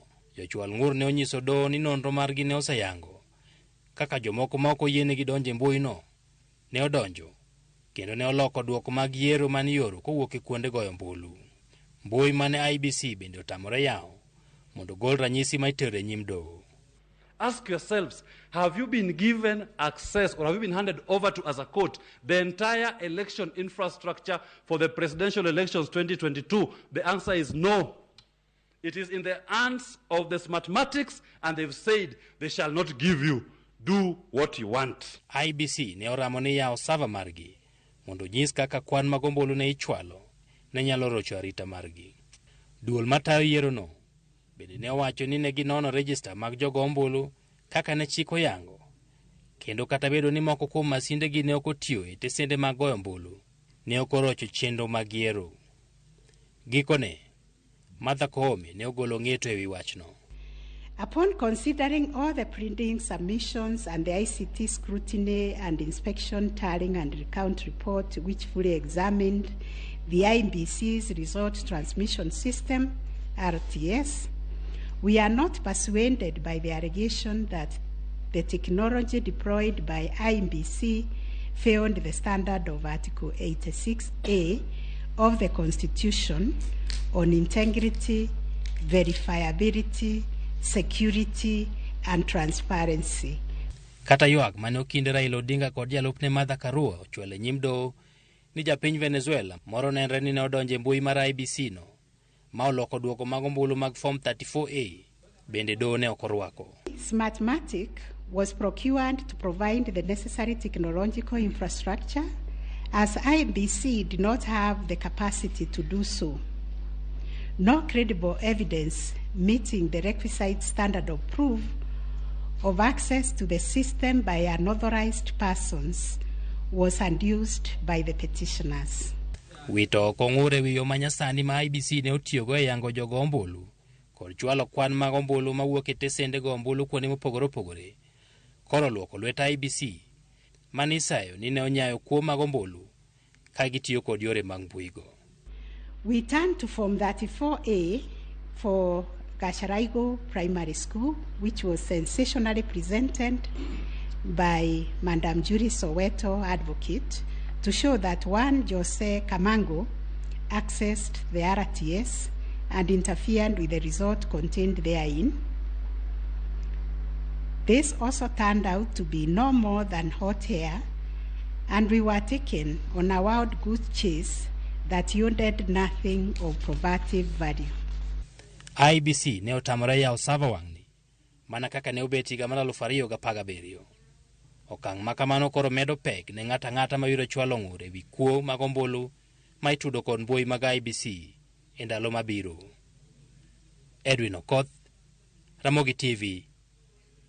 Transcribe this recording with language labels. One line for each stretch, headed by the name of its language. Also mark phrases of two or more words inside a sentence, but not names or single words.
Luo (Kenya and Tanzania): Jochwal ng'ur ne onyiso doho ni nonro margi ne oseyango kaka jomoko ma ok oyienegi donjo e mbuino ne odonjo kendo ne oloko duoko mag yiero man yoro kowuok e kuonde goyo ombulu. Mbui mane IEBC bende otamore yawo mondo gol ranyisi ma itero e nyim doho.
English: Ask yourselves, have you been given access or have you been handed over to as a court the entire election infrastructure for the presidential elections 2022? The answer is no. It is in the hands of the smartmatics and they've said they shall not give you. Do what you want.
Luo (Kenya and Tanzania): IEBC ne oramo ni yawo sava margi mondo nyis kaka kwan mag ombulu ne ichwalo ne nyalo rocho arita margi. Duol matayo yiero no bende ne owacho ni ne ginono register mag jogo ombulu kaka ne chik oyango kendo kata bedo ni moko kuom masinde gi ne ok otiyo e tesende mag goyo ombulu ne ok orocho chenro mag yiero. Gikone Martha Koome ne ogolo ng'eto ewi wachno.
English: Upon considering all the printing submissions and the ICT scrutiny and inspection tallying and recount report which fully examined the IEBC's result transmission system, RTS, we are not persuaded by the allegation that the technology deployed by IEBC failed the standard of Article 86A of the Constitution on integrity, verifiability, security and transparency.
Luo (Kenya and Tanzania): Kata ywak mane okinde Raila Odinga kod jalupne Martha Karua ochwalo e nyim doho ni japiny Venezuela moro nenre ni ne odonjo e mbui mar IEBC no ma oloko duoko mag ombulu mag Form 34A bende doho ne ok orwako.
English: Smartmatic was procured to provide the necessary technological infrastructure as IEBC did not have the capacity to do so. No credible evidence meeting the requisite standard of proof of access to the system by unauthorized persons was adduced by the petitioners.
Luo (Kenya and Tanzania): Wito oko ng'ur ewi yo manyasani ma IEBC ne otiyogo e yango jogo ombulu kod chwalo kwan mag ombulu mawuok e tesende go ombulu kuonde mopogore opogore koro luoko lwet IEBC mane isayo ni ne onyayo kuo mag ombulu ka gitiyo kod yore mag mbuigo.
English: We turn to Form 34A for Gasharaigo Primary School, which was sensationally presented by Madam Judy Soweto, advocate, to show that one Jose Kamango accessed the RTS and interfered with the result contained therein. This also turned out to be no more than hot air, and we were taken on a wild goose chase that yielded nothing of probative value.
Luo (Kenya and Tanzania): IEBC ne otamore yawo sava wang'ni mana kaka ne obet higa mar 2017. Okang' makamano koro medo pek ne ng'ata ng'ata mayudo chwalo ng'ur ewi kuo mag ombulu ma itudo kod mbui mag IEBC e ndalo mabiro. Edwin Okoth, Ramogi TV, Nairobi.